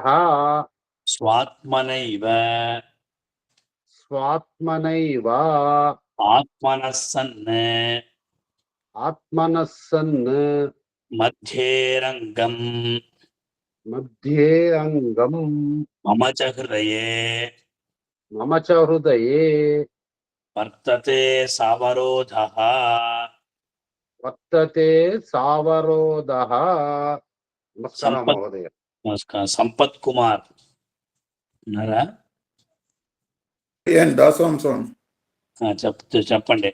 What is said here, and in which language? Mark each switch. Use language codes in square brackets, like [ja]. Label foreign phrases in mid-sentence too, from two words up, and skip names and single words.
[sa] స్వాత్మనైవ స్వాత్మనైవ ఆత్మనః సన్ ఆత్మనః సన్ మధ్యే రంగం మధ్యే అంగం మమ చ హృదయే మమ చ హృదయే వర్తతే సావరోధః వర్తతే సావరోధః. నమస్కారం సంపత్ మహోదయ. [te] నమస్కారం. సంపత్ కుమార్ ఉన్నారా? చెప్పండి.